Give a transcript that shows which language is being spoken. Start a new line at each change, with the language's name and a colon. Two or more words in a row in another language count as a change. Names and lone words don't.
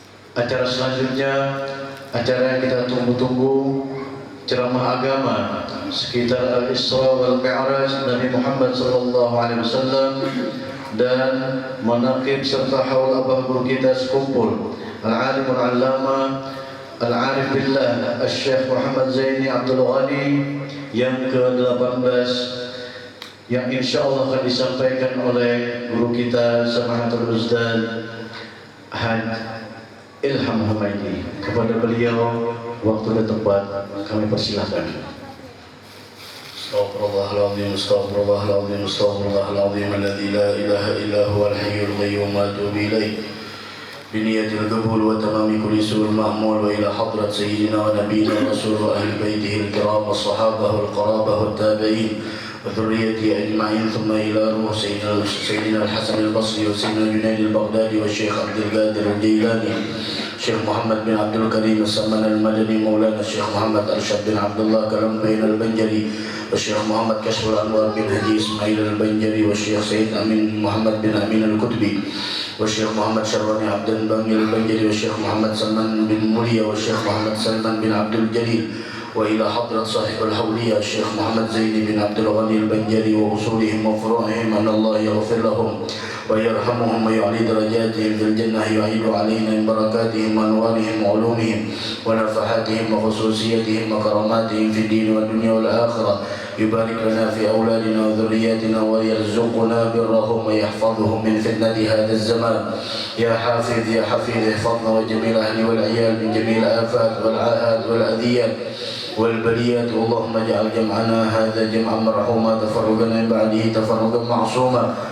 Indonesian: Acara selanjutnya, acara yang kita tunggu-tunggu, ceramah agama sekitar Al-Isra wal Mi'raj Nabi Muhammad
Arabic: صلى الله عليه وسلم
Indonesian: dan manaqib serta haul abah guru kita sekumpul
Arabic: العالم العلامة العارف بالله
Indonesian: Al-Syekh Muhammad Zaini Abdul Ghani yang ke-18 yang insyaallah akan disampaikan oleh guru kita
Arabic: سماحة الأستاذ
Indonesian: Had Ilham Humaidi. Kepada beliau waktu dan tempat kami persilahkan.
Arabic: أستغفر الله العظيم، أستغفر الله العظيم، أستغفر الله العظيم الذي لا إله إلا هو الحي القيوم وأتوب إليه. بنية القبول وتمام كل سؤل مأمول وإلى حضرة سيدنا ونبينا رسول وأهل بيته الكرام والصحابة والقرابة والتابعين وذرياته أجمعين ثم إلى روح سيدنا الحسن البصري وسيدنا جنيد البغدادي وشيخ عبد القادر الجيلاني شيخ محمد بن عبد الكريم السمان المدني مولانا شيخ محمد أرشد بن عبد الله كلام باين البنجري وشيخ محمد كشف الأنوار بن حاج إسماعيل البنجري وشيخ سيد أمين محمد بن أمين القطبي وشيخ محمد شرواني عبد بانجيل البنجري وشيخ محمد سلمان بن مليا وشيخ محمد سلمان بن عبد الجليل وإلى حضرة صاحب الحولية شيخ محمد زيني بن عبد الغني البنجري وأصولهم وفروعهم أن الله يغفر لهم ويرحمهم ويعلي درجاتهم في الجنة يعيد علينا من بركاتهم وأنوارهم وعلومهم ونفحاتهم وخصوصيتهم وكراماتهم في الدين والدنيا والآخرة يبارك لنا في أولادنا وذرياتنا ويرزقنا برهم ويحفظهم من فتنة هذا الزمان يا حافظ يا حفيظ احفظنا وجميع الأهل والعيال من جميع الآفات والعاهات والأذيات والبليات اللهم اجعل جمعنا هذا جمعا مرحوما تفرقنا من بعده تفرقا معصوما